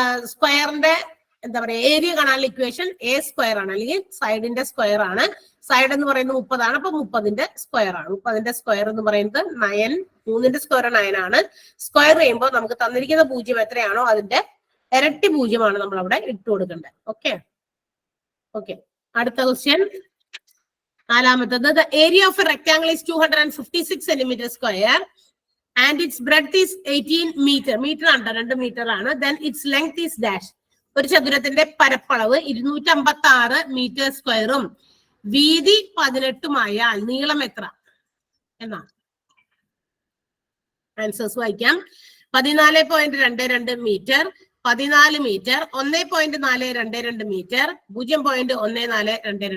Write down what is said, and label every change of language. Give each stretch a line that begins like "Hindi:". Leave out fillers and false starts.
Malayalam: സ്ക്വയറിന്റെ എന്താ പറയാ ഏരിയ കാണാനുള്ള ഇക്വേഷൻ A സ്ക്വയർ ആണ്, അല്ലെങ്കിൽ സൈഡിന്റെ സ്ക്വയർ ആണ്. സൈഡ് എന്ന് പറയുന്നത് 30 ആണ്. അപ്പൊ 30ന്റെ സ്ക്വയർ ആണ്. 30ന്റെ സ്ക്വയർ എന്ന് പറയുന്നത് 9, 3ന്റെ സ്ക്വയർ 9 ആണ്. സ്ക്വയർ ചെയ്യുമ്പോൾ നമുക്ക് തന്നിരിക്കുന്ന 0 എത്രയാണോ അതിന്റെ ഇരട്ടി പൂജ്യമാണ് നമ്മൾ അവിടെ ഇട്ട് കൊടുക്കേണ്ടത്. Okay okay. അടുത്ത ക്വസ്റ്റ്യൻ നാലാമത്തത്.
English: The area of a rectangle is 256 centimeter square and its breadth is 18 meter.
Malayalam: Metre ആണ്, 2 മീറ്റർ ആണ്.
English: Then its length is dash.
Malayalam: ഒരു ചതുരത്തിന്റെ പരപ്പളവ് 256 മീറ്റർ സ്ക്വയറും വീതി 18 നീളം എത്ര എന്നാണ്. ആൻസേഴ്സ് വായിക്കാം. 14.22 മീറ്റർ, 14 മീറ്റർ, 1.422 മീറ്റർ, 0.1422.